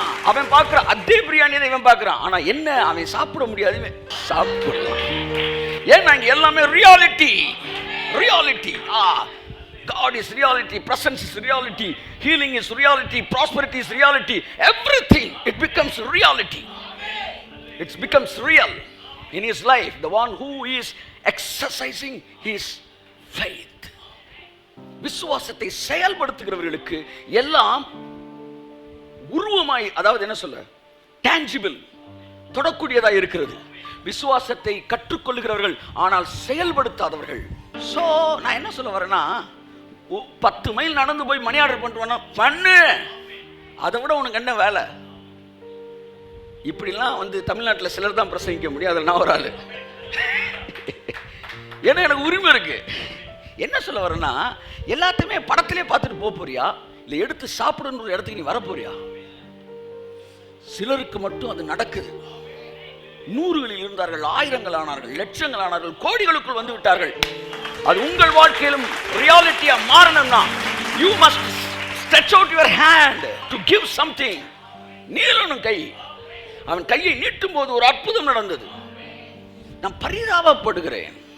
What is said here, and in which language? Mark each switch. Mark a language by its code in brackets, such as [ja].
[ta] அவன் பார்க்குற அதே பிரியாணி தான் இவன் பார்க்குறான். ஆனா என்ன, அவன் சாப்பிட முடியாது, இவன் சாப்பிடலாம். ஏன்னா இங்க எல்லாமே reality. Reality. [en] God is reality, presence is reality, healing is reality, prosperity is reality, everything it becomes reality. It becomes real in his life, the one who is exercising his faith. [ta] விசுவாசத்தை செயல்படுத்துகிறவர்களுக்கு எல்லாம் உருவமாய், அதாவது என்ன சொல்ல, tangible, தொடக்கூடியதா இருக்கிறது. விசுவாசத்தை கற்றுக்கொள்ளுகிறவர்கள் ஆனால் செயல்படுத்தாதவர்கள். So நான் என்ன சொல்ல வரேன்னா, 10 மைல் நடந்து போய் மணி ஆர்டர் பண்ணிட்டு பண்ணு, அதை விட உனக்கு என்ன வேலை? இப்படிலாம் வந்து தமிழ்நாட்டில் சிலர் தான் பிரசங்கிக்க முடியும், அதில் நான் ஒரு ஆளு. ஏன்னா எனக்கு உரிமை இருக்கு. என்ன சொல்ல வரேன்னா, எல்லாத்தையுமே படத்திலே பார்த்துட்டு போறியா, இல்லை எடுத்து சாப்பிடுன்ற இடத்துக்கு நீ வரப்போறியா? சிலருக்கு மட்டும் அது நடக்குது. 100களில் இருந்தார்கள், 1000கள் ஆனார்கள், லட்சங்கள் ஆனார்கள், கோடிகளுக்குள் வந்து விட்டார்கள். அது உங்கள் வாழ்க்கையிலும் ரியாலிட்டியா மாறணும்னா [en] you must stretch out your hand to give something. [ta] நீளனும் கை. அவன் கையை நீட்டும் போது ஒரு அற்புதம் நடந்தது. நான் பரிதாபப்படுகிறேன்.